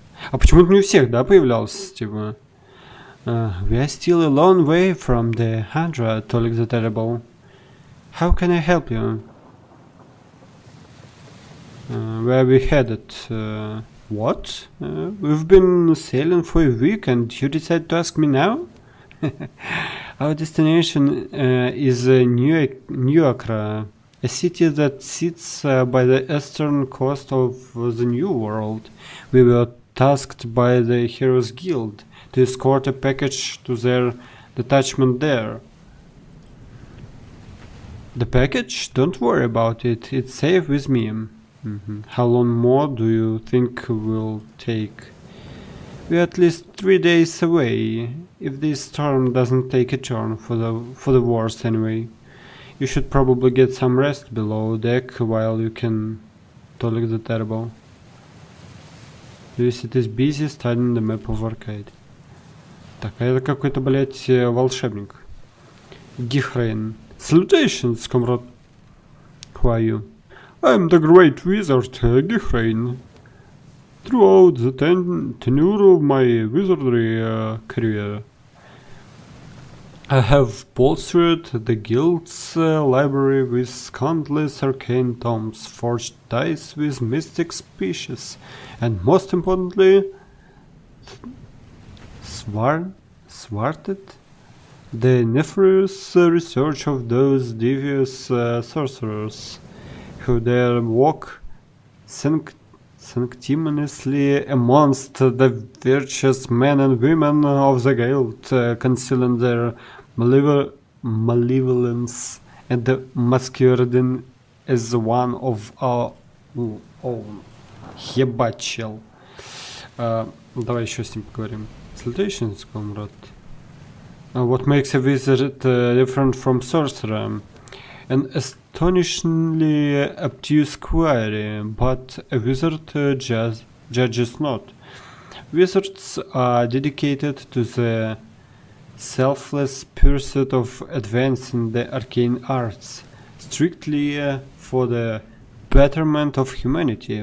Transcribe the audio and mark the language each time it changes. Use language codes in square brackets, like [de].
[ru] А почему-то не у всех, да, появлялся, типа. [en] We are still a long way from the 100, Tolik the Terrible. How can I help you? Where are we headed? What? We've been sailing for a week and you decide to ask me now? Our destination is New Accra, a city that sits by the eastern coast of the New World. We were tasked by the Heroes Guild to escort a package to their detachment there. The package? Don't worry about it, it's safe with me. How long more do you think will take? We're at least 3 days away, if this storm doesn't take a turn for the worse anyway. You should probably get some rest below deck while you can Tolik the Terrible. It is busy studying the map of Arcade. [ru] Так, а это какой-то, блять, волшебник. [en] Гихрейн. Salutations, comrade. Who are you? I'm the great wizard Gihrain. Throughout the tenure of my wizardry career, I have bolstered the guild's library with countless arcane tomes, forged ties with mystic species, and most importantly, thwarted the nefarious research of those devious sorcerers who dare walk sanctimoniously amongst the virtuous men and women of the guild, concealing their malevolence and masquerading as one of our own. [ru] Ебать, чел. Давай еще с ним поговорим. [en] Salutations, comrade. What makes a wizard different from sorcerer? An astonishingly obtuse query, but a wizard judges not. Wizards are dedicated to the selfless pursuit of advancing the arcane arts, strictly for the betterment of humanity.